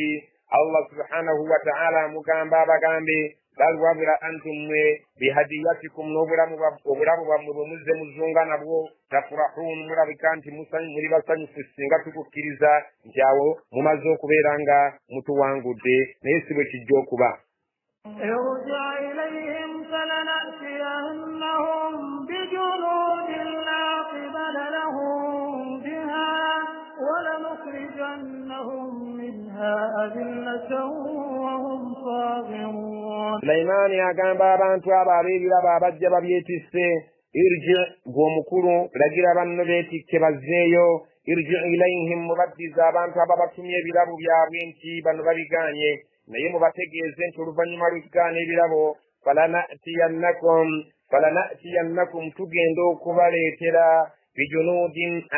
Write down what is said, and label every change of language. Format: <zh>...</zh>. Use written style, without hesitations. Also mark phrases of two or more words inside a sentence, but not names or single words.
<ar>الله سبحانه وتعالى</ar> <lg>amugamba abagambe bal wabula antum mmwe bihadiyatikum n'obulamu bwammwe bwe muzze muzunga nabwo tafurahun mulabika nti muli basanyufu singa tukukkiriza nti awo mumaze okubeera nga mutuwangudde naye si bwe kijja okuba.</lg> <ar>ارجع إليهم فلنأتينهم بجنود لا قبل لهم بها ولنخرجنهم منها أذلة وهم صاغرون.</ar> <lg>Sulaimaani agamba abantu abo ab'ebirabo abajja babyetisse irji gw'omukulu lagira banno beetikke bazzeeyo</lg> <ar>ارجع إليهم</ar> <lg>mubaddiza abantu ababatumye ebirabo byabwe nti bano babigaanye naye mubategeeze nti oluvannyuma lw'ekigaana ebirabo falanatiyannakum tugenda okubaleetera bijunudin</lg>